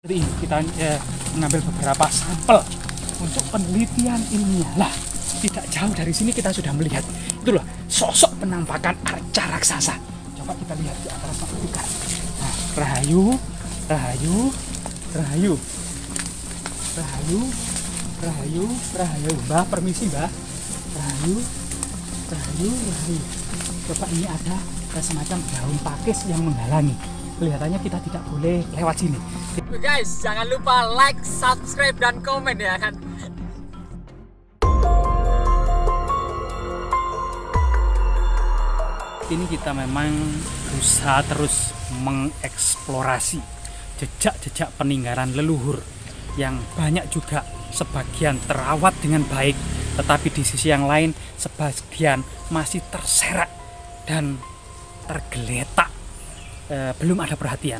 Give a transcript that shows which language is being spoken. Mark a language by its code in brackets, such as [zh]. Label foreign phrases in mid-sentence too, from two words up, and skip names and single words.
[id] seperti ini. Kita mengambil beberapa sampel untuk penelitian ilmiah. Lah, tidak jauh dari sini kita sudah melihat itu loh, sosok penampakan arca raksasa. Coba kita lihat di atas belukar. Nah, Rahayu, Rahayu, Rahayu, Rahayu, Rahayu, Rahayu. Mbah, permisi Mbah. Rahayu, Rahayu, Rahayu. Coba ini ada semacam daun pakis yang menghalangi. Kelihatannya kita tidak boleh lewat sini. Guys, jangan lupa [en] like, subscribe, [id] dan komen ya kan. Ini kita memang berusaha terus mengeksplorasi jejak-jejak peninggalan leluhur yang banyak juga sebagian terawat dengan baik, tetapi di sisi yang lain sebagian masih terserak dan tergeletak, belum ada perhatian.